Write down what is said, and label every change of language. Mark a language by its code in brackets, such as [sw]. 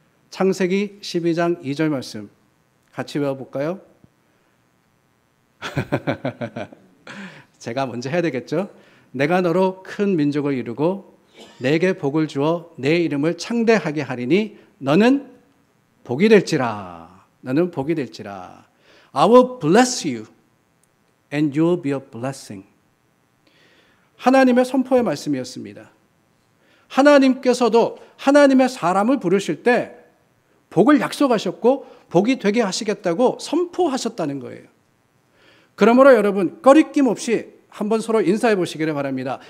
[ko] 창세기 12장 2절 말씀 같이 외워볼까요? 제가 먼저 해야 되겠죠? 내가 너로 큰 민족을 이루고 내게 복을 주어 내 이름을 창대하게 하리니 너는 복이 될지라. 너는 복이 될지라. [en] I will bless you and you will be a blessing. [ko] 하나님의 선포의 말씀이었습니다. 하나님께서도 하나님의 사람을 부르실 때 복을 약속하셨고 복이 되게 하시겠다고 선포하셨다는 거예요. 그러므로 여러분 꺼리낌 없이 한번 서로 인사해 보시기를 바랍니다.